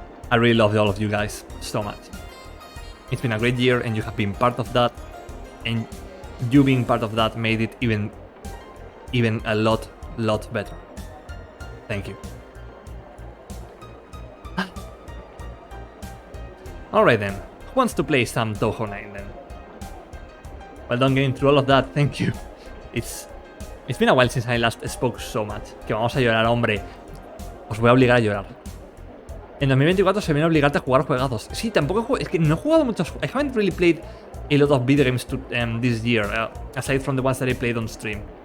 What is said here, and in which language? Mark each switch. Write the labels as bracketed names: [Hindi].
[English] I really love all of you guys so much. It's been a great year, and you have been part of that, and you being part of that made it even a lot better. Thank you. Alright then, who wants to play some Touhou 9 then? Well done getting through all of that, thank you. It's been a while since I last spoke so much. [Spanish] Que vamos a llorar, hombre. Os voy a obligar a llorar. En 2024 se viene a obligarte a jugar juegazos. Sí, tampoco es que no he jugado muchos. [English] I haven't really played a lot of video games this year, aside from the ones that I played on stream.